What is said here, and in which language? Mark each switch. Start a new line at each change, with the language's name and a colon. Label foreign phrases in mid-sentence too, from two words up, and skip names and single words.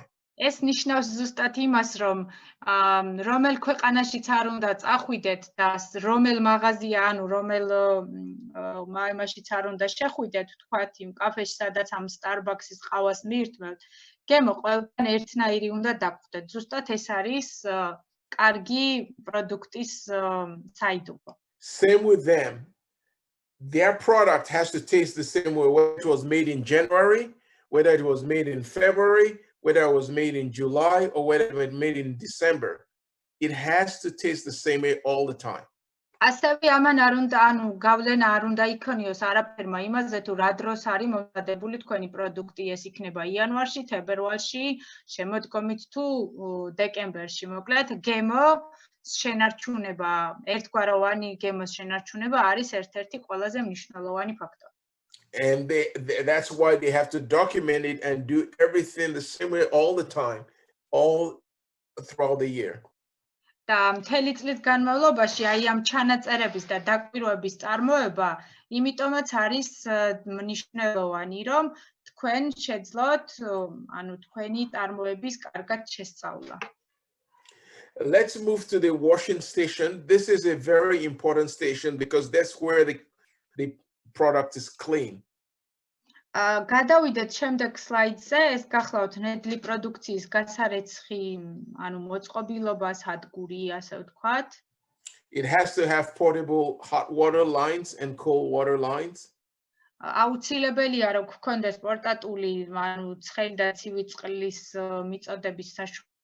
Georgian: ეს ნიშნავს ზუსტად იმას, რომ რომელ ქვეყანაშიც არ უნდა წახვიდეთ და რომელ მაღაზია, ანუ რომელ მაღაზიაშიც არ უნდა შეხვიდეთ, თქვათ იმ კაფეში, სადაც ამ Starbucks-ის ყავას მიირთმევთ, გემო ყველგან ერთნაირი უნდა დაგვხვდეთ. ზუსტად ეს არის კარგი პროდუქტის საიდუმლო.
English: Same with them. Their product has to taste the same way, whether it was made in January, whether it was made in February, whether it was made in July, or whether it was made in December. It has to taste the same way all the time.
Georgian: ასევე ამან არ უნდა, ანუ გავლენა არ უნდა იქონიოს არაფერმა იმაზე, თუ რა დროს არის მომზადებული თქვენი პროდუქტი, ეს იქნება იანვარში, თებერვალში, შემოდგომით თუ დეკემბერში. მოკლედ, გემო შენარჩუნება, ერთგვაროვანი გემოს შენარჩუნება არის ერთ-ერთი ყველაზე მნიშვნელოვანი ფაქტორი.
English: And that's why they have to document it and do everything the same way all the time, all throughout the year.
Georgian: და მთელი წლის განმავლობაში აი ამ ჩანაწერების და დაკვირვების წარმოება, იმიტომაც არის მნიშვნელოვანი, რომ თქვენ შეძლოთ, ანუ თქვენი წარმოების კარგად შესწავლა.
English: Let's move to the washing station. This is a very important station because that's where the product is clean.
Georgian: გადავიდეთ შემდეგ სლაიდზე, ეს გახლავთ ნედლი პროდუქციის გასარეცხი, ანუ მოწყობილობა, სადგური, ასე ვთქვათ.
English: It has to have portable hot water lines and cold water lines.
Georgian: აუცილებელია, რომ გქონდეს პორტატული, ანუ ცხელი და ცივი წყლის მიწოდების საშუალება.